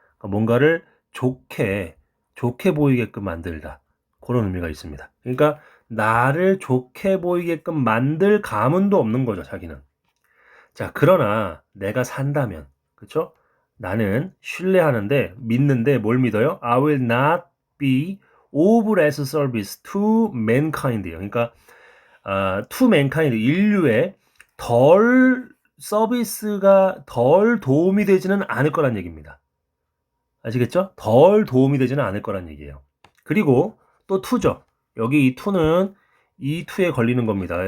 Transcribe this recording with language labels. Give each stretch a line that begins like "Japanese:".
Korean: 그러니까 뭔가를 좋게 보이게끔 만들다. 그런 의미가 있습니다. 그러니까 나를 좋게 보이게끔 만들 가문도 없는 거죠, 자기는. 자, 그러나 내가 산다면, 그쵸? 나는 신뢰하는데, 믿는데 뭘 믿어요?
English: I will not be of less service to mankind예요.
Korean: 그러니까
English: to mankind,
Korean: 인류에 덜 서비스가 덜 도움이 되지는 않을 거란 얘기입니다. 아시겠죠? 덜 도움이 되지는 않을 거란 얘기예요. 그리고 또 to죠. 여기 이 to는 이 to에 걸리는 겁니다.